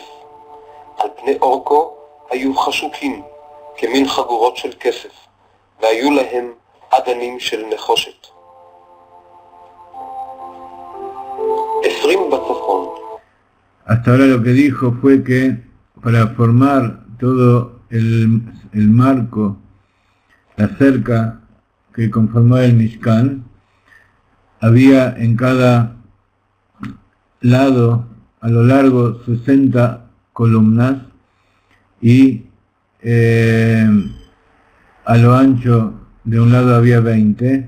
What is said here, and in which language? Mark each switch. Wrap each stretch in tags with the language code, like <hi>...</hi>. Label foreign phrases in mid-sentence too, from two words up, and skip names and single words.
<he>על פני אורכו היו חשוקים כמין חגורות של כסף והיו להם עדנים של נחושת. 20 בצפון.</he> <es>Hasta ahora lo que dijo fue que para formar todo el marco, la cerca que conformaba el Mishkan, había en cada lado, a lo largo, 60 columnas y a lo ancho de un lado había 20.</es>